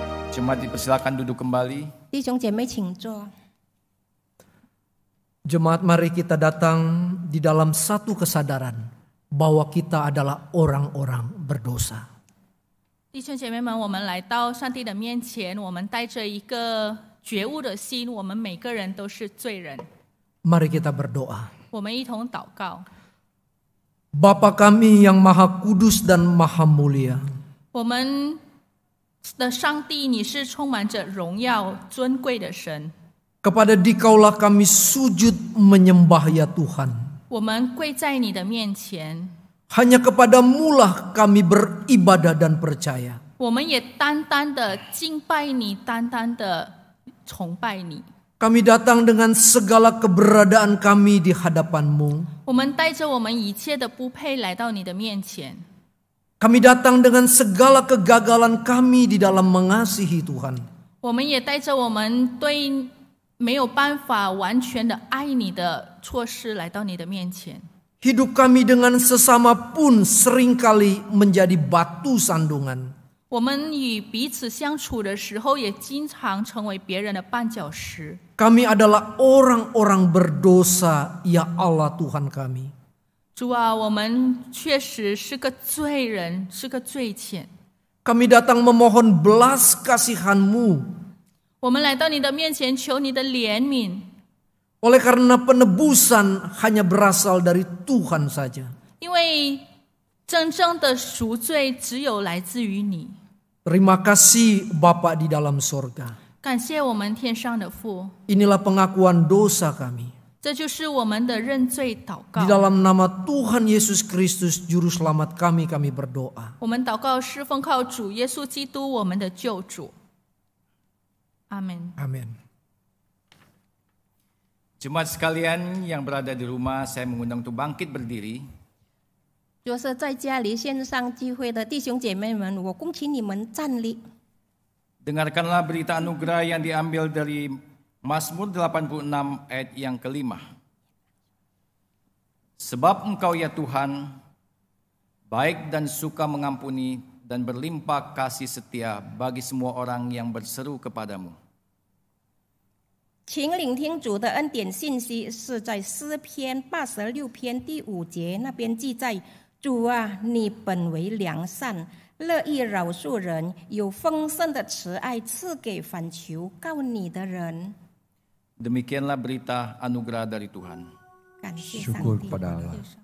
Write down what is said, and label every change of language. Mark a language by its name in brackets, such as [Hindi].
[Indonesian] Jemaat dipersilakan duduk kembali. [Chinese] 弟兄姐妹，请坐。 [Indonesian] Jemaat, mari kita datang di dalam satu kesadaran bahwa kita adalah orang-orang berdosa. [Chinese] 弟兄姐妹们，我们来到上帝的面前，我们带着一个觉悟的心，我们每个人都是罪人。 [Indonesian] Mari kita berdoa. [Chinese] 我们一同祷告。 [Indonesian] Bapa kami yang maha kudus dan maha mulia, [Chinese] 我们的上帝，你是充满着荣耀、尊贵的神。 [Indonesian] kepada Dikaulah kami sujud menyembah ya Tuhan. [Chinese] 我们跪在你的面前， [Indonesian] Hanya kepadamulah kami beribadah dan percaya. [Chinese] 我们也单单的敬拜你，单单的崇拜你。 [Indonesian] Kami datang dengan segala keberadaan kami di hadapan-Mu. [Chinese] 我们带着我们一切的不配来到你的面前。 [Indonesian] Kami datang dengan segala kegagalan kami di dalam mengasihi Tuhan. [Chinese] 我们也带着我们对没有办法完全的爱你的措施来到你的面前。 [Indonesian] Hidup kami dengan sesama pun seringkali menjadi batu sandungan. [Chinese] 我们与彼此相处的时候，也经常成为别人的绊脚石。 [Indonesian] Kami adalah orang-orang berdosa, ya Allah Tuhan kami. [Chinese] 主啊，我们确实是个罪人，是个罪愆。 [Indonesian] Kami datang memohon belas kasihan-Mu. [Chinese] 我们来到你的面前，求你的怜悯。 [Indonesian] Oleh karena penebusan hanya berasal dari Tuhan saja. [Chinese] 因为真正的赎罪只有来自于你。 [Indonesian] Terima kasih Bapa di dalam sorga. [Chinese] 感谢我们天上的父， [Indonesian] Inilah pengakuan dosa kami. [Chinese] 这就是我们的认罪祷告 [Indonesian] Di。 dalam nama Tuhan Yesus Kristus Juru Selamat kami berdoa. [Chinese] 我们祷告是奉靠主耶稣基督我们的救主。阿门。 [Indonesian] Amin. Jemaat sekalian yang berada di rumah, saya mengundang untuk bangkit berdiri. [Chinese] 就是在家里线上聚会的弟兄姐妹们，我恭请你们站立。 [Indonesian] Dengarkanlah berita anugerah yang diambil dari Mazmur 86 ayat yang kelima. Sebab Engkau ya Tuhan, baik dan suka mengampuni dan berlimpah kasih setia bagi semua orang yang berseru kepadamu. [Chinese] 请聆听主的恩典信息，是在诗篇86篇第5节那边记载：主啊，你本为良善，乐意饶恕人，有丰盛的慈爱赐给反求告你的人。 [Indonesian] Demikianlah berita anugerah dari Tuhan. [Chinese] 感谢 [Indonesian] Syukur [Chinese] 上帝。 [Indonesian] kepada Allah.